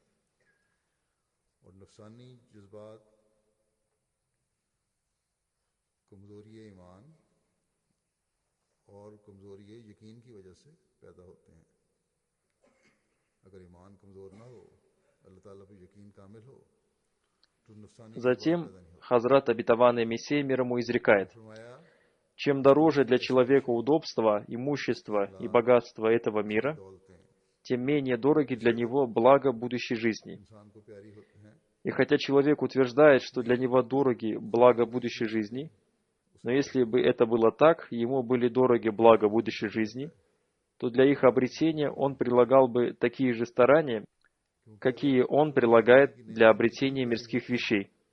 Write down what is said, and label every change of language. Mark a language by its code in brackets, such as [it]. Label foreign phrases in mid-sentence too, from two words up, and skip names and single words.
[ur] اور نفسانی جذبات کمزوری ایمان اور کمزوری یقین کی وجہ سے پیدا ہوتے ہیں. اگر ایمان کمزور نہ ہو، اللہ تعالیٰ پہ یقین کامل ہو, [ru] Затем Хазрат обетованный Мессия мир ему изрекает: чем дороже для человека удобство, имущество и богатство этого мира, тем менее дороги для него благо будущей жизни. И хотя человек утверждает, что для него дороги благо будущей жизни, но если бы это было так, ему были дороги благо будущей жизни, то для их обретения он прилагал бы такие же старания, какие он прилагает для обретения мирских вещей.